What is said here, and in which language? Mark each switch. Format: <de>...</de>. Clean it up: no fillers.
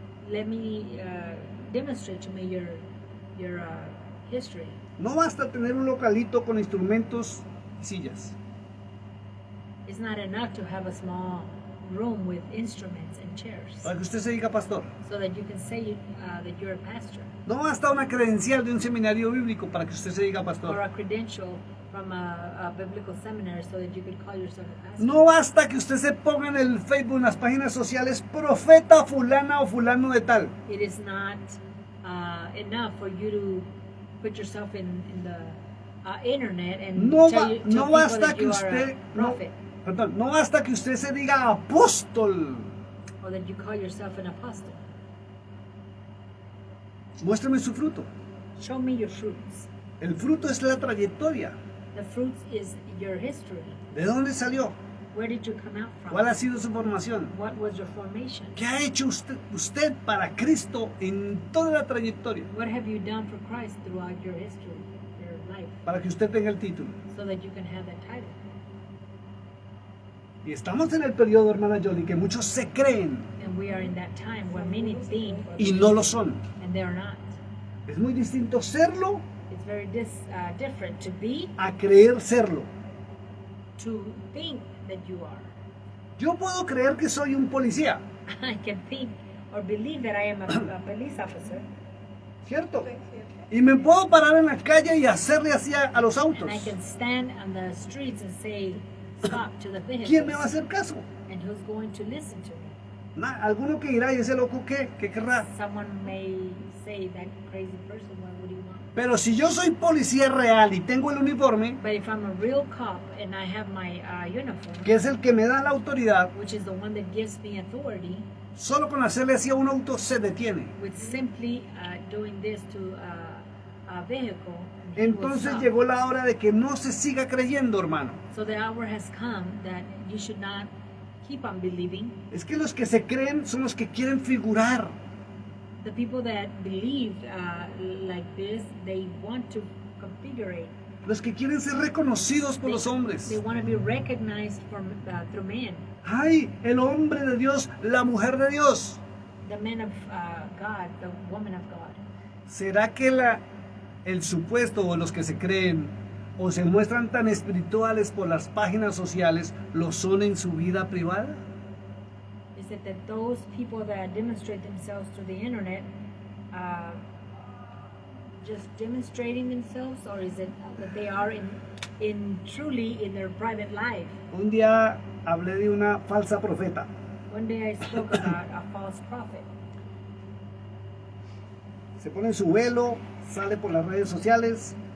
<en>Let me demonstrate to me your history.</en> <es>No basta tener un localito con instrumentos y sillas.</es> <en>It's not enough to have a small room with instruments and chairs</en> <es>Para que usted se diga pastor.</es> <en>so that you can say that you're a pastor,</en> <es>No basta una credencial de un seminario bíblico para que usted se diga</es> <en>or</en> <es>pastor.</es> <en>a credential from a biblical seminary so that you could call yourself a pastor.</en> <es>No basta que usted se ponga en el Facebook, en las páginas sociales, profeta fulana o fulano de tal.</es> <en>It is not enough for you to put yourself in the internet and</en> <es>No,</es> <en>tell, ba- you, tell</en> <es>no</es> <en>people</en> <es>basta</es> <en>that</en> <es>que</es> <en>you</en> <es>usted</es> <en>are a prophet</en> <es>no basta que usted se diga apóstol.</es> <en>or that you call yourself an apostle.</en> <es>Muéstreme su fruto.</es> <en>Show me your fruits.</en> <es>El fruto es la trayectoria.</es> <en>The fruits is your history.</en> <es>¿De dónde salió?</es> <en>Where did you come out from?</en> <es>¿Cuál ha sido su formación?</es> <en>What was your formation?</en> <es>¿Qué ha hecho usted para Cristo en toda la trayectoria?</es> <en>What have you done for Christ throughout your history, your life,</en> <es>Para que usted tenga el título.</es> <en>so that you can have that title?</en> <es>Y estamos en el periodo, hermana Jolie, que muchos se creen</es> <en>And we are in that time where many think</en> <es>y no lo son.</es> <en>and they are not.</en> <es>Es muy distinto serlo</es> <en>It's very different to be,</en> <es>a creer serlo.</es> <en>to think that you are.</en> <es>Yo puedo creer que soy un policía,</es> <en>I can think or believe that I am a police officer,</en> <es>¿cierto? Y me puedo parar en la calle y hacerle así a los autos.</es> <en>and I can stand on the streets and say, stop to the</en> <es>¿Quién me va a</es> <en>vehicles.</en> <es>hacer caso?</es> <en>And who's going to listen to me?</en> <es>Alguno que irá y ese loco qué querrá.</es> <en>Someone may say, that crazy person, what would he want?</en> <es>Pero si yo soy policía real y tengo el uniforme,</es> <en>But if I'm a real cop and I have my uniform,</en> <es>que es el que me da la autoridad,</es> <en>which is the one that gives me authority,</en> <es>solo con hacerle así a un auto se detiene.</es> <en>with simply doing this to a vehicle, he will</en> <es>Entonces</es> <en>stop.</en> <es>llegó la hora de que no se siga creyendo, hermano.</es> <en>So the hour has come that you should not keep on believing.</en> <es>Es que los que se creen son los que quieren figurar.</es> <en>The people that believe like this, they want to configure it.</en> <es>Los que quieren ser reconocidos por los hombres.</es> <en>They want to be recognized through men.</en> <es>Ay, el hombre de Dios, la mujer de Dios.</es> <en>The men of God, the woman of God.</en> <es>¿Será que el supuesto o los que se creen o se muestran tan espirituales por las páginas sociales lo son en su vida privada?</es> <en>Is it that those people that demonstrate themselves through the internet just demonstrating themselves, or is it that they are in truly in their private life?</en> <es>Un día hablé de una falsa profeta.</es> <en>One day I spoke about a false prophet.</en> <es>Se pone su velo, sale por las redes sociales,</es>